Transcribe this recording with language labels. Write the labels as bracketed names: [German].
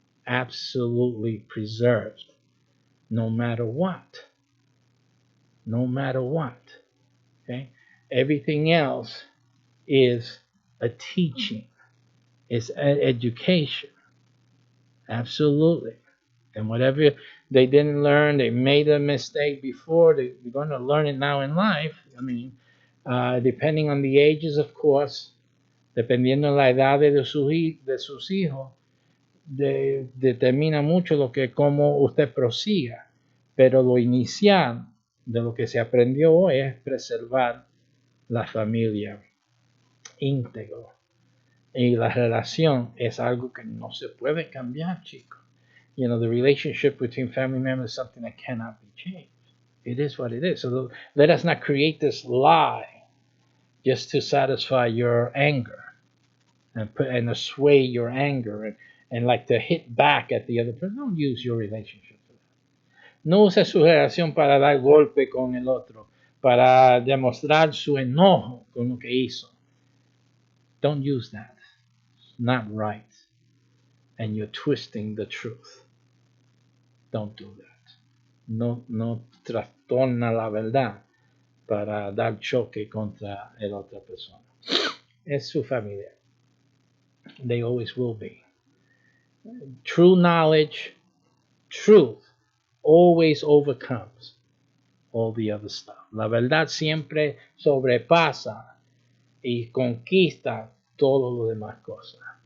[English] absolutely preserved, no matter what. No matter what. Okay? Everything else is a teaching, it's an education. Absolutely. And whatever they didn't learn, they made a mistake before, they're going to learn it now in life. I mean, depending on the ages, of course, [Spanish] dependiendo de la edad de sus hijos, determina mucho lo que cómo usted prosiga. Pero lo inicial de lo que se aprendió es preservar la familia íntegro. Y la relación es algo que no se puede cambiar, chicos. [English] You know, the relationship between family members is something that cannot be changed. It is what it is. So let us not create this lie just to satisfy your anger and assuage your anger and like to hit back at the other person. Don't use your relationship for that. [Spanish] No use su relación para dar golpe con el otro, para demostrar su enojo con lo que hizo. [English] Don't use that. It's not right. And you're twisting the truth. Don't do that. [Spanish] No trastorna la verdad para dar choque contra la otra persona. Es su familia. [English] They always will be. True knowledge, truth, always overcomes all the other stuff. [Spanish] La verdad siempre sobrepasa y conquista todo lo demás cosas.